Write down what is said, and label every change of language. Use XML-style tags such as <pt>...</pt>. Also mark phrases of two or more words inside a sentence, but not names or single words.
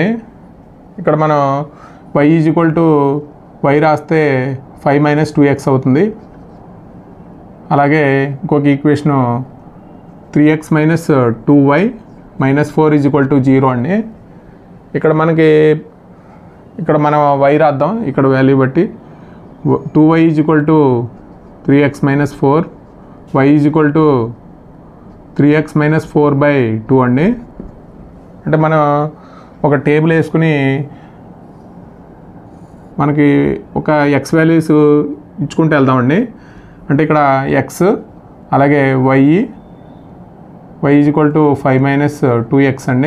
<te>ఇక్కడ మనం y y రాస్తే 5 - 2x అవుతుంది. అలాగే ఇంకొక ఈక్వేషను 3x - 2y -4 = 0 అండి. ఇక్కడ మనం y రాద్దాం. ఇక్కడ వాల్యూ బట్టి 2y = 3x - 4, y = 3x - 4/2 అండి. అంటే మనం ఒక టేబుల్ వేసుకుని మనకి ఒక x వాల్యూస్ ఇచ్చుకుంటూ వెళ్దామండి. అంటే ఇక్కడ x అలాగే y = 5 - 2x అండి.</te>